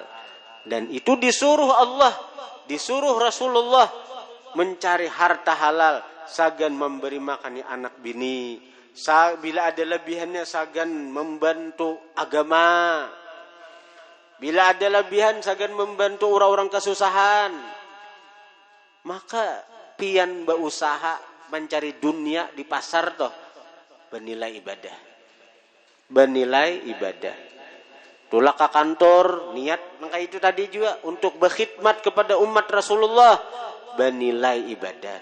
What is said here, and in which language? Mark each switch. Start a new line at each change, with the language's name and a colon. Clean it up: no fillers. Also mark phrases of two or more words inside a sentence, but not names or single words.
Indonesian: Dan itu disuruh Allah, disuruh Rasulullah mencari harta halal.
Banjar: Sagan memberi makan anak bini. Bila ada lebihannya sagan membantu agama. Bila ada lebihan sagan membantu orang-orang kesusahan. Maka pian berusaha mencari dunia di pasar toh bernilai ibadah. Bernilai ibadah. Tulah ke kantor niat maka itu tadi juga untuk berkhidmat kepada umat Rasulullah bernilai ibadah.